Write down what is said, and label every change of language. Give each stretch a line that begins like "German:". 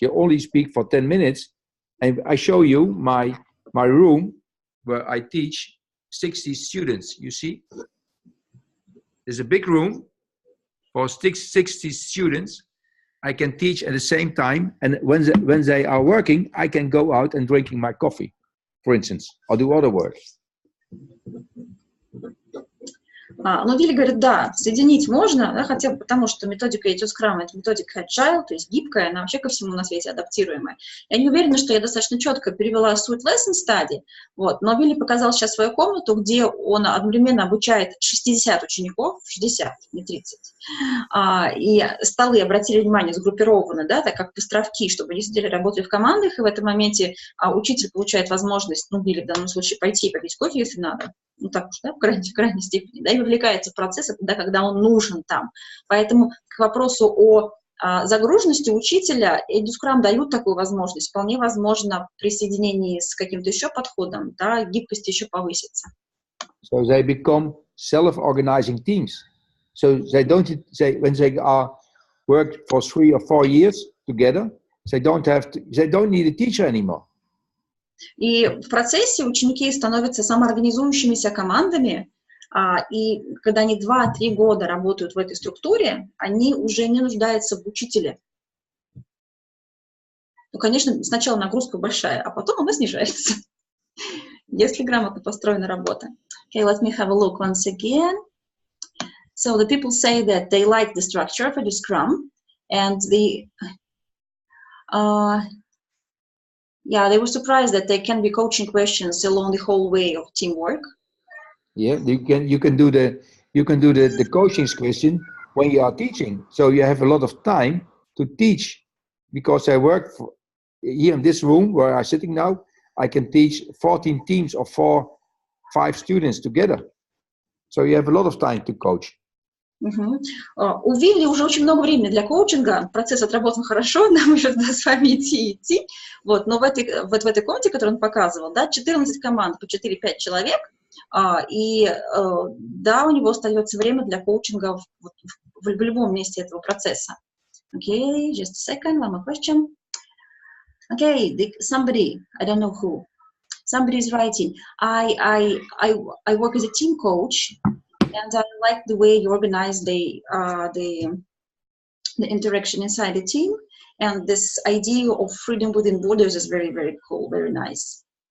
English: You only speak for 10 minutes, and I show you my room where I teach 60 students. You see, there's a big room for 60 students. I can teach at the same time, and when they are working, I can go out and drinking my coffee, for instance, or do other work.
Russian: Ну, Вилли говорит, да, соединить можно, да, хотя бы потому, что методика edscrum — это методика agile, то есть гибкая, она вообще ко всему на свете адаптируемая. Я не уверена, что я достаточно четко перевела суть lesson study, вот, но Вилли показал сейчас свою комнату, где он одновременно обучает 60 учеников, 60, не 30, и столы, обратили внимание, сгруппированы, да, так как островки, чтобы они сидели, работали в командах, и в этом моменте учитель получает возможность, ну, Вилли в данном случае, пойти попить кофе, если надо, ну так уж, да, в крайней степени, да, и вовлекается в процесс, когда он нужен там. Поэтому к вопросу о загруженности учителя edscrum дают такую возможность. Вполне возможно при соединении с каким-то еще подходом, да, гибкость еще повысится.
English: So they become self-organizing teams. So when they are worked for 3 or 4 years together, they don't need a teacher anymore.
Russian: И в процессе ученики становятся самоорганизующимися командами, и когда они 2-3 года работают в этой структуре, они уже не нуждаются в учителе. Ну, конечно, сначала нагрузка большая, а потом она снижается, если грамотно построена работа.
English: Okay, let me have a look once again. So the people say that they like the structure of edscrum, and they were surprised that there can be coaching questions along the whole way of teamwork. Yeah, you can do the coaching question when you are teaching. So you have a lot of time to teach, because I work here in this room where I'm sitting now. I can teach 14 teams of 4-5 students together. So you have a lot of time to coach.
Russian: У Вилли уже очень много времени для коучинга, процесс отработан хорошо, нам еще с вами идти. Вот, но в этой комнате, которую он показывал, да, 14 команд по 4-5 человек, и да, у него остается время для коучинга в любом месте этого процесса.
English: Okay, just a second, one more question. Okay, somebody, I don't know who, somebody is writing, I work as a team coach, and I like the way you organize the interaction inside the team, and this idea of freedom within borders is very, very cool, very nice.